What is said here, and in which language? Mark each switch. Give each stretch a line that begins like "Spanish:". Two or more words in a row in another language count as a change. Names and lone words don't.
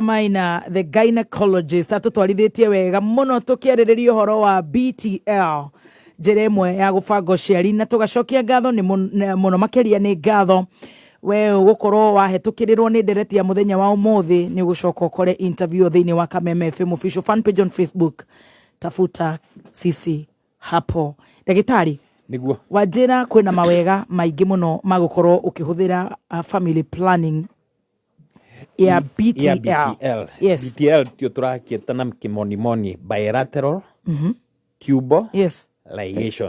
Kikuyu: Maina
English: the gynecologist
Kikuyu: atũtwarithĩtie wega mũno tũkĩarĩrĩria ũhoro wa BTL njĩra ĩmwe ya gũbanga ũciari na tũgacokia ngatho nĩ mũno makĩria nĩ ngatho we gũkorwo wahetũkĩrĩrwo nĩ ndereti ya mũthenya wa ũmũthĩ nĩ gũcoka ũkore interview thĩinĩ wa Kameme FM
English: official fan page on Facebook.
Swahili: Tafuta sisi hapo.
Kikuyu: Ndagĩtarĩ niguo Wanjĩra kwĩna mawega maingĩ mũno magũkorwo ũkĩhũthĩra
English: family planning
Kikuyu: ya BTL.
English: Yes.
Kikuyu: BTL tio tũrakieta na kĩmonimoni
English: bilateral tubal ligation.